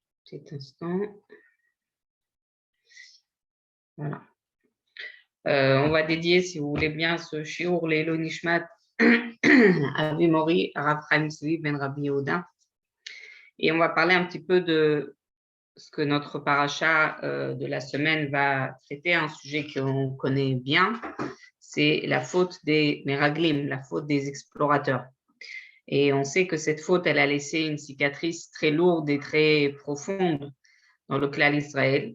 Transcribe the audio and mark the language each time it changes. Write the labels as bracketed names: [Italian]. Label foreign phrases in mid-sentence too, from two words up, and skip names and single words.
[French] Petit instant. Voilà. On va dédier, si vous voulez bien, ce shiur [Hebrew] לעילוי נשמת אבי מורי, [French] Rav Chaim Zvi ben Rabbi Yehuda. Et on va parler un petit peu de ce que notre paracha de la semaine va traiter, un sujet qu'on connaît bien, c'est la faute des Meraglim, la faute des explorateurs. Et on sait que cette faute, elle a laissé une cicatrice très lourde et très profonde dans le clan d'Israël.